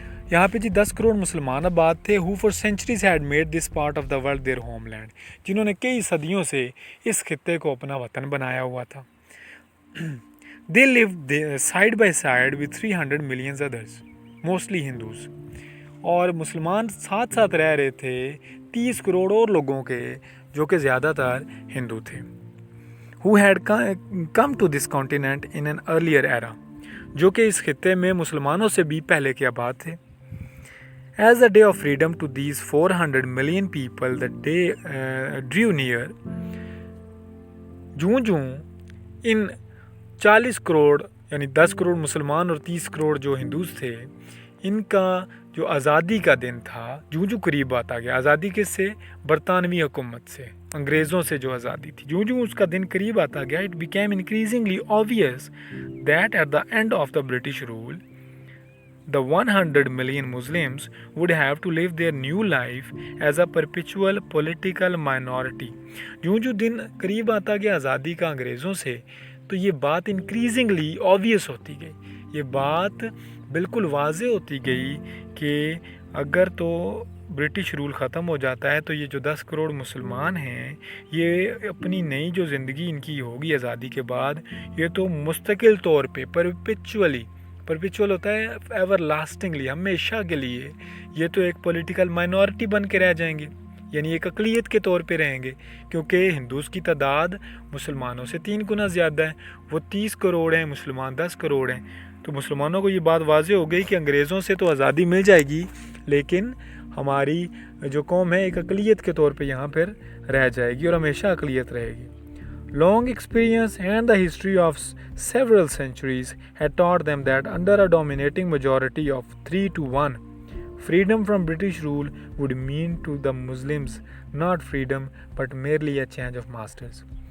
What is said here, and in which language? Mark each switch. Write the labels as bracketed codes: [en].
[ur] یہاں پہ 10 کروڑ مسلمان آباد تھے. [en] who for centuries had made this part of the world their homeland. [ur] جنہوں نے کئی صدیوں سے اس خطے کو اپنا وطن بنایا ہوا تھا. [en] they lived side by side with 300 million others, mostly Hindus. [ur] اور مسلمان ساتھ ساتھ رہ رہے تھے 30 کروڑ اور لوگوں کے, جو کہ زیادہ تر ہندو تھے. [en] who had come to this continent in an earlier era. [ur] جو کہ اس خطے میں مسلمانوں سے بھی پہلے کے آباد تھے. [en] As the day of freedom to these 400 million people, the day drew near, [ur] جوں ان 40 کروڑ یعنی 10 کروڑ مسلمان اور 30 کروڑ جو ہندوز تھے، ان کا جو آزادی کا دن تھا جوں قریب آتا گیا. آزادی کس سے؟ برطانوی حکومت سے، انگریزوں سے جو آزادی تھی. جوں اس کا دن قریب آتا گیا [en] it became increasingly obvious that at the end of the British rule the 100 million Muslims would have to live their new life as a perpetual political minority. [ur] جو دن قریب آتا گیا آزادی کا انگریزوں سے، تو یہ بات انکریزنگلی obvious ہوتی گئی، یہ بات بالکل واضح ہوتی گئی کہ اگر تو برٹش رول ختم ہو جاتا ہے تو یہ جو 10 کروڑ مسلمان ہیں، یہ اپنی نئی جو زندگی ان کی ہوگی آزادی کے بعد، یہ تو مستقل طور پہ پرپیچول ہوتا ہے ایور لاسٹنگلی، ہمیشہ کے لیے یہ تو ایک پولیٹیکل مائنورٹی بن کے رہ جائیں گے، یعنی ایک اقلیت کے طور پہ رہیں گے، کیونکہ ہندوز کی تعداد مسلمانوں سے 3 گنا زیادہ ہے. وہ 30 کروڑ ہیں، مسلمان 10 کروڑ ہیں. تو مسلمانوں کو یہ بات واضح ہو گئی کہ انگریزوں سے تو آزادی مل جائے گی، لیکن ہماری جو قوم ہے ایک اقلیت کے طور پہ یہاں پھر رہ جائے گی اور ہمیشہ اقلیت رہے گی. [en] Long experience and the history of several centuries had taught them that under a dominating majority of 3-1, freedom from British rule would mean to the Muslims not freedom but merely a change of masters.